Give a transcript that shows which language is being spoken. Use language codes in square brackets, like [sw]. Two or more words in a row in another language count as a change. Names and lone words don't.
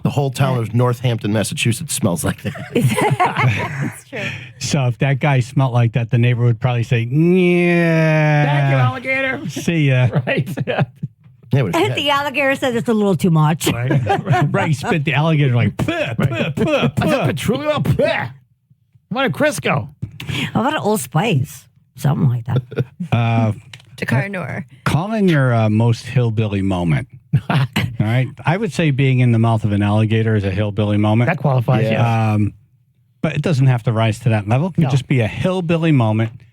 [en] The whole town of Northampton, Massachusetts smells like that. That's true. So if that guy smelled like that, the neighbor would probably say, "Yeah, thank you, alligator. See ya." Right. The alligator said it's a little too much. Right, he spit the alligator like, puh, puh, puh, puh. Patchouli oil. Puh. What a Crisco. How about an Old Spice? Something like that. Jakar Noor. Call in your most hillbilly moment. All right. I would say being in the mouth of an alligator is a hillbilly moment. That qualifies, yeah. But it doesn't have to rise to that level. It can just be a hillbilly moment.